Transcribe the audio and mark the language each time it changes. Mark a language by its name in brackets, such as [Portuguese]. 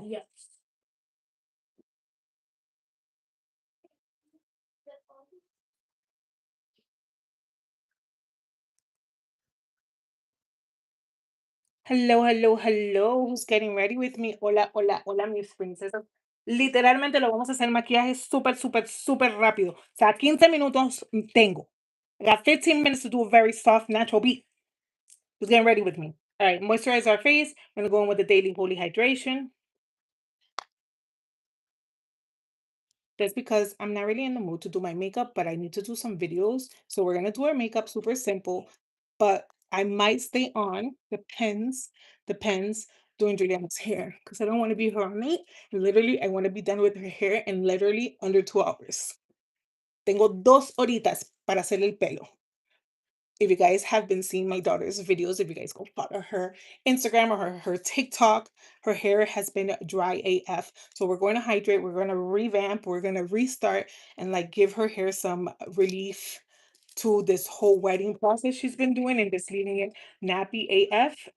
[English] Yes. Hello, hello, hello. Who's getting ready with me? [Spanish] Hola, hola, hola, mis princesas. Literalmente lo vamos a hacer maquillaje súper, súper, súper rápido. O sea, 15 minutos tengo. [English] I got 15 minutes to do a very soft, natural beat. Who's getting ready with me? All right, moisturize our face. I'm going to go in with the Daily Holy Hydration. That's because I'm not really in the mood to do my makeup, but I need to do some videos. So we're gonna do our makeup super simple, but I might stay on, depends, doing Juliana's hair because I don't want to be her mate. Literally, I want to be done with her hair in literally under 2 hours. [Spanish] Tengo 2 horitas para hacer el pelo. [English] If you guys have been seeing my daughter's videos, if you guys go follow her Instagram or her TikTok, her hair has been dry AF. So we're going to hydrate, we're going to revamp, we're going to restart and like give her hair some relief to this whole wedding process she's been doing and just leaving it nappy AF.